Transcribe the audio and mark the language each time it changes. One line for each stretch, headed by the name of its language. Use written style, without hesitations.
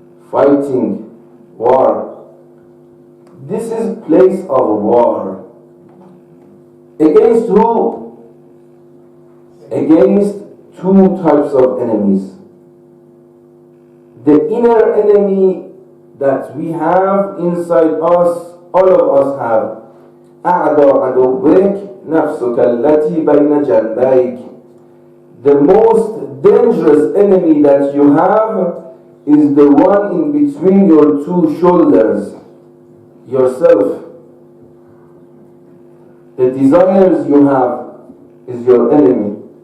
English: Fighting, war. This is place of war. Against who? Against two types of enemies. The inner enemy that we have inside us, all of us have.
Arabic: أعدى عدوك نفسك التي بين جنبيك.
English: The most dangerous enemy that you have is the one in between your two shoulders, yourself. The desires you have is your enemy.